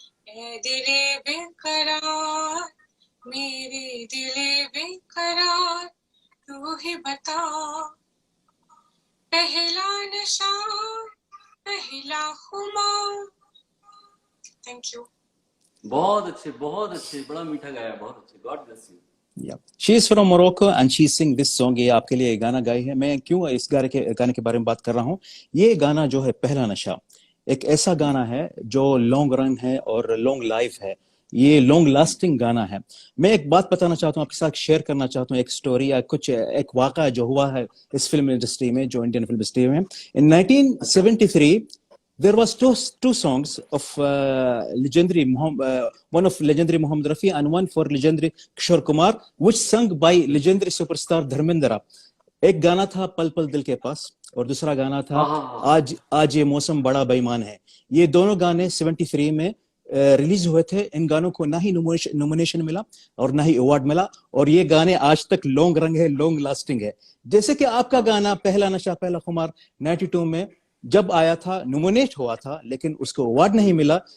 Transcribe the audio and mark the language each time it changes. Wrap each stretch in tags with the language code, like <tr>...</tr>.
<hi>ए दिले बेकरार, मेरे दिले बेकरार, तू ही बता, पहला नशा, पहला खुमार.</hi> <en>Thank you.</en> <hi>बहुत अच्छे, बड़ा मीठा गाया, बहुत अच्छे.</hi> <en>God bless you. Yeah. She is from Morocco and she sing this song.</en> <hi>ये आपके लिए गाना गाई है. मैं क्यों इस गाने के बारे में बात कर रहा हूँ? ये गाना जो है पहला नशा, एक ऐसा गाना है जो लॉन्ग रन है और लॉन्ग लाइफ है. ये लॉन्ग लास्टिंग गाना है. मैं एक बात बताना चाहता हूँ, आपके साथ शेयर करना चाहता हूँ, एक स्टोरी या कुछ एक वाक़ा जो हुआ है इस फिल्म इंडस्ट्री में, जो इंडियन फिल्म इंडस्ट्री में.</hi> <en>In 1973 there was two songs of legendary one of legendary Mohammed Rafi and one for legendary Kishore Kumar, which sung by legendary superstar Dharmendra.</en> <hi>एक गाना था पल पल दिल के पास और दूसरा गाना था आज आज ये मौसम बड़ा बेईमान है. ये दोनों गाने 73 में रिलीज हुए थे. इन गानों को ना ही नॉमिनेशन मिला और ना ही अवार्ड मिला, और ये गाने आज तक लॉन्ग रंग है, लॉन्ग लास्टिंग है. जैसे कि आपका गाना पहला नशा पहला खुमार 92 में जब आया था, नॉमिनेट हुआ था, लेकिन उसको अवार्ड नहीं मिला.</hi>